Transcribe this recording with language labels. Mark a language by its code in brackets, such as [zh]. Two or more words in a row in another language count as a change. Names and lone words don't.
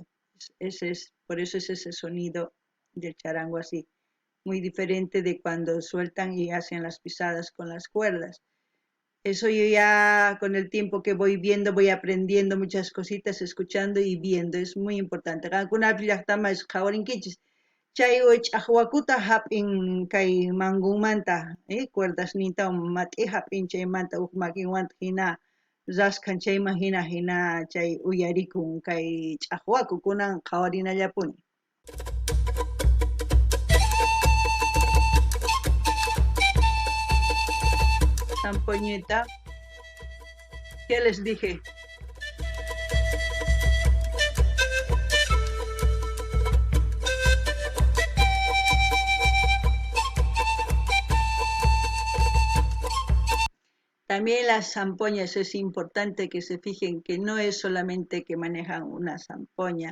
[es] Por eso es ese sonido del charango así, muy diferente de cuando sueltan y hacen las pisadas con las cuerdas. Eso yo ya con el tiempo que voy viendo, voy aprendiendo muchas cositas, escuchando y viendo. Es muy importante. [qu] Chay ch'aqwakuta hap'in kay mangunmanta, cuerdas ninta mat'i hap'in chaymanta huk makinwanta hina raskan chayman hina chay uyarikun kay ch'aqwaku kunan qhawarinallapuni. [es] Zampoñita, ¿qué les dije? También las zampoñas es importante que se fijen que no es solamente que manejan una zampoña.